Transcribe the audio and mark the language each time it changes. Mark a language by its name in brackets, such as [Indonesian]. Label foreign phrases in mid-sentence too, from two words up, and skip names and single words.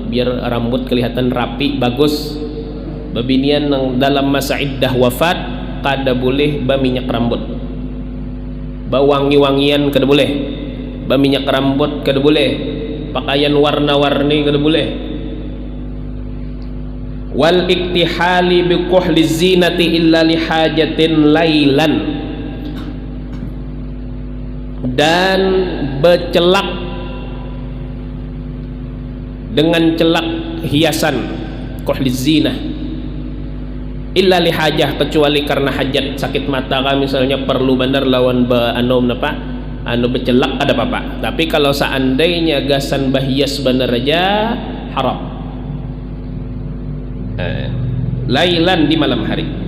[Banjar] Biar rambut kelihatan rapi, bagus. Babinian yang dalam masa iddah wafat kada boleh minyak rambut, wangi-wangian kada boleh, minyak rambut kada boleh, pakaian warna-warni kada boleh. [Arabic] والاكتحال بكحل زينة إلا لحاجة ليلا, [Banjar] dan bercelak dengan celak hiasan [Arabic] كحل زينة إلا لحاجة, [Banjar] kecuali karena hajat, sakit mata kah misalnya, perlu benar lawan bercelak ada apa-apa. Tapi kalau seandainya gasan bahias benar aja haram. Lailan, di malam hari.